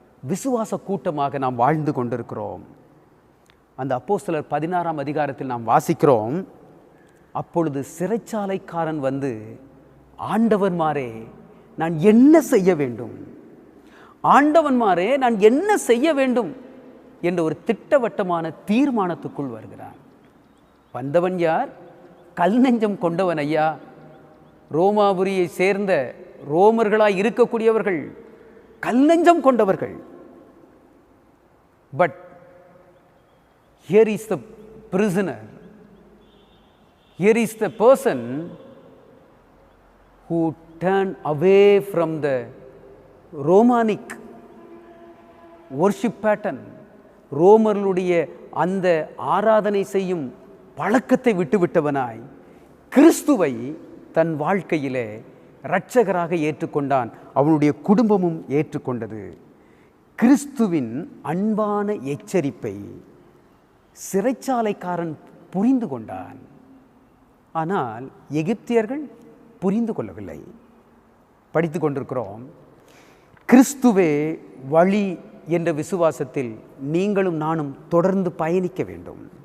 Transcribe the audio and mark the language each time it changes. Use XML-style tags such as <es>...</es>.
<ta>விசுவாச கூட்டமாக நாம் வாழ்ந்து கொண்டிருக்கிறோம். அந்த அப்போஸ்தலர் 16ஆம் அதிகாரத்தில் நாம் வாசிக்கிறோம், அப்பொழுது சிறைச்சாலைக்காரன் வந்து, ஆண்டவன்மாரே நான் என்ன செய்ய வேண்டும், ஆண்டவன்மாரே நான் என்ன செய்ய வேண்டும் என்ற ஒரு திட்டவட்டமான தீர்மானத்துக்குள் வருகிறான். வந்தவன் யார்? கல் நெஞ்சம் கொண்டவன் ஐயா. ரோமாபுரியை சேர்ந்த ரோமர்களாய் இருக்கக்கூடியவர்கள், கல் நெஞ்சம் கொண்டவர்கள்.</ta> <en>but here is the prisoner, here is the person who turned away from the Romanic worship pattern,</en> <ta>ரோமர்களுடைய அந்த ஆராதனை செய்யும் பழக்கத்தை விட்டுவிட்டவனாய் கிறிஸ்துவை தன் வாழ்க்கையிலே இரட்சகராக ஏற்றுக்கொண்டான். அவனுடைய குடும்பமும் ஏற்றுக்கொண்டது. கிறிஸ்துவின் அன்பான எச்சரிப்பை சிறைச்சாலைக்காரன் புரிந்து கொண்டான். ஆனால் எகிப்தியர்கள் புரிந்து கொள்ளவில்லை. படித்து கொண்டிருக்கிறோம், கிறிஸ்துவே வழி என்ற விசுவாசத்தில் நீங்களும் நானும் தொடர்ந்து பயணிக்க வேண்டும்.</ta>